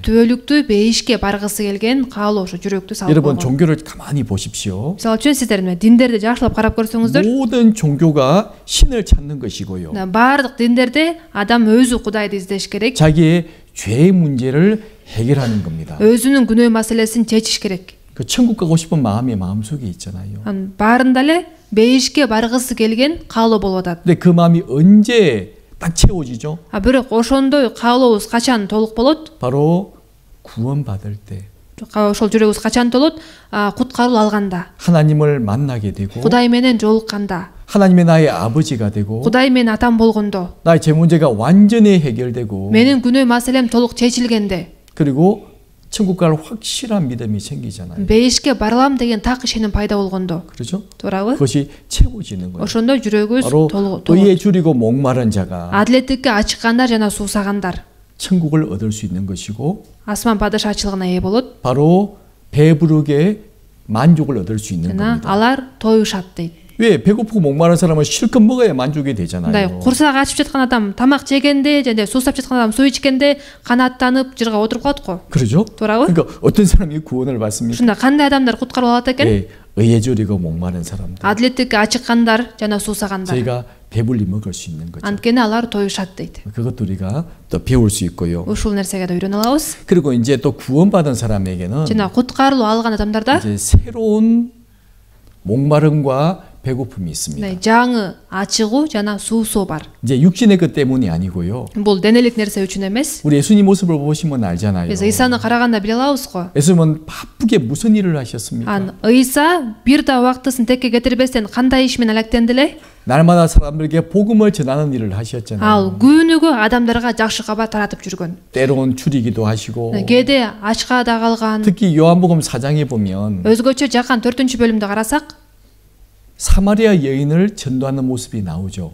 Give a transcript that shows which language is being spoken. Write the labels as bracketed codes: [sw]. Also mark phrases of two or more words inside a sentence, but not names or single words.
[ky] түбөлүктүү бейишке баргысы келген каалоо ошо жүрөктү салып [ko] 여러분 [ky] койгон. [ko] 종교를 가만히 보십시오. [ky] мисалы үчүн сиздер диндерди жакшылап карап көрсөңүздөр, [ko] 모든 종교가 신을 찾는 것이고요. [ky] баардык диндерде адам өзү Кудайды издеш керек. [ko] 자기의 죄의 문제를 해결하는 겁니다. [ky] өзүнүн күнөө маселесин чечиш керек. [ko] 그 천국 가고 싶은 마음이 마음속에 있잖아요. [ky] баарында эле бейишке баргысы келген каалоо болуп атат. [ko] 근데 그 마음이 언제 딱 채워지죠? [ky] бирок ошондой каалообуз качан толук болот? [ko] 바로 구원받을 때. [ky] ошол жүрөгүбүз качан толот? куткаруу алганда, [ko] 하나님을 만나게 되고 [ky] Кудай менен жолукканда, [ko] 하나님의 나의 아버지가 되고 [ky] Кудай менин атам болгондо, [ko] 나의 죄 문제가 완전히 해결되고 [ky] менин күнөө маселем толук чечилгенде, [ko] 그리고 천국 갈 확실한 믿음이 생기잖아요. [ky] бейишке барылам деген так ишеним пайда болгондо, [ko] 그렇죠? [ky] туурабы? [ko] 그것이 채워지는 거예요. [ky] ошондо жүрөгүбүз [ko] 바로 [ky] толот. [ko] 의에 줄이고 목마른 자가 [ky] адилеттикке ачыккандар жана суусагандар [ko] 천국을 얻을 수 있는 것이고 [ky] асман падышачылыгына ээ болот [ko] 바로 배부르게 만족을 얻을 수 있는 [ky] жана [ko] 겁니다. [ky] алар тоюшат дейт. [ko] 왜 배고프고 목마른 사람은 실컷 먹어야 만족이 [ky] мындай [ko] 되잖아요. [ky] курсак ачып жаткан адам тамак жегенде жана суусап жаткан адам суу ичкенде канааттанып жырга отуруп калат го. [ko] 그렇죠? [ky] туурабы? [ko] 그러니까 어떤 사람이 구원을 받습니까? [ky] ушунда кандай адамдар куткарылып алат экен? [ko] 예, 의에 줄이고 목마른 사람들. [ky] адилеттикке ачыккандар жана суусагандар, [ko] 저희가 배불리 먹을 수 있는 거죠. [ky] анткени алар тоюшат дейт. [ko] 그것도 우리가 또 배울 수 있고요. [ky] ушул нерсеге да үйрөнө алабыз. [ko] 그리고 이제 또 구원받은 사람에게는 [ky] жана куткарылуу алган адамдарда [ko] 이제 새로운 목마름과 배고픔이 있습니다. 네, [ky] жаңы ачыгуу жана суусоо бар. [ko] 이제 육신의 것 때문이 아니고요. [ky] Бул денелик нерсе үчүн эмес. [ko] 우리 예수님 모습을 보시면 알잖아요. [ky] Биз Исаны караганда биле алабыз го. [ko] 예수님은 바쁘게 무슨 일을 하셨습니까? [ky] Ыйса бир да убактысын текке кетирбестен кандай иш менен алектенди эле? [ko] 날마다 사람들에게 복음을 전하는 일을 하셨잖아요. [ky] Ал күнүгө адамдарга жакшы кабар таратып жүргөн. [ko] 때론 줄이기도 하시고 [ky] Кээде ачка да калган. [ko] 특히 요한복음 4장에 보면 [ky] Өзгөчө жакан 4-бөлүмдө карасак, [ko] 사마리아 여인을 전도하는 모습이 나오죠.